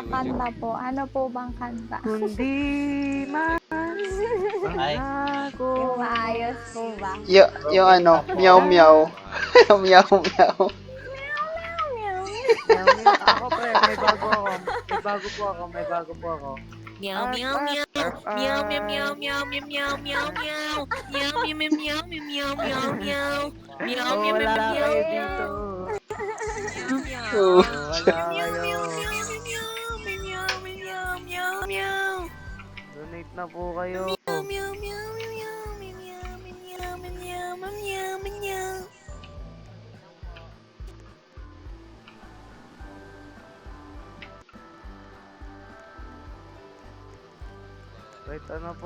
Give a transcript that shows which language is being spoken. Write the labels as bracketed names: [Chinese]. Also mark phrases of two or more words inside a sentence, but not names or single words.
[Filipino] kakanta po. Ano po bang kanta? Kundi man Ay. ako. Yung maayos po ba? Yung ano, meow meow. Meow meow. Ako pre, may bago ako. May bago po ako. Meow meow meow. Meow meow meow meow meow meow meow meow. Meow meow meow meow meow meow. Meow Oh, meow wala meow kayo meow. dito. Oh. Wala kayo. Donate na po kayo. Wait, ano po?